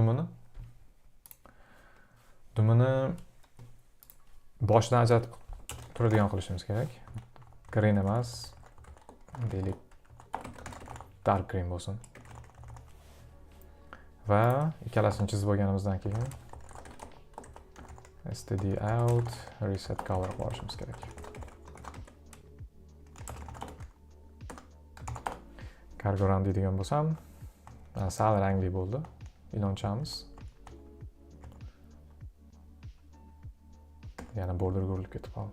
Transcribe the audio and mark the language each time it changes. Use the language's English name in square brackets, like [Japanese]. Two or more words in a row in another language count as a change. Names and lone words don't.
[Uzbek] Dumini boshdan ajratib turadigan qilishimiz kerak. Green emas, deylik [English] dark green [Uzbek] bo'lsin. Va ikkalasini chizib bo'lganimizdan keyin [English] std out reset color [Uzbek] qilib olishimiz kerak. Kargoran deydigan bo'lsam, sal rangli bo'ldi ilonchamiz. Yana border urilib ketib qoldi.